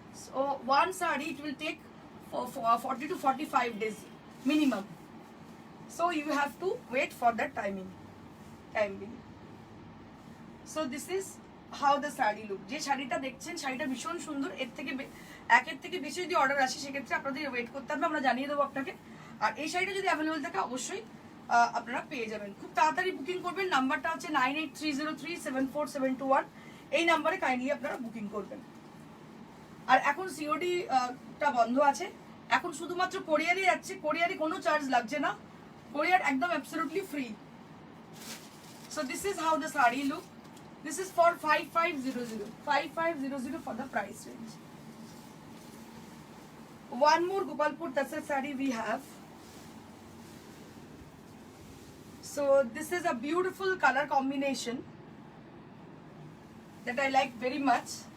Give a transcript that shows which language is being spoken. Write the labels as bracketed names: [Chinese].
[English] So one sari it will take for 40 to 45 days minimum, so you have to wait for that time being. So this is how the sari look. [Bangla] যে শাড়িটা দেখছেন শাড়িটা ভীষণ সুন্দর। একের থেকে বেশি যদি অর্ডার আসে সেক্ষেত্রে আপনাদের ওয়েট করতে হবে, আমরা জানিয়ে দেবো আপনাকে। আর এই শাড়িটা যদি অ্যাভেলেবল থাকে অবশ্যই আপনারা পেয়ে যাবেন। খুব তাড়াতাড়ি বুকিং করবেন। নাম্বারটা হচ্ছে 9830374721। এই নাম্বারে কাইন্ডলি আপনারা বুকিং করবেন। আর এখন সিওডি টা বন্ধ আছে, এখন শুধুমাত্র কোরিয়ারে যাচ্ছে। কোরিয়ারে কোনো চার্জ লাগছে না, কোরিয়ার একদম absolutely free. [English] So this is how the sari look. This is for 5500 for the price range. One more Gopalpur Tasar sari we have. So this is a beautiful color combination that I like very much.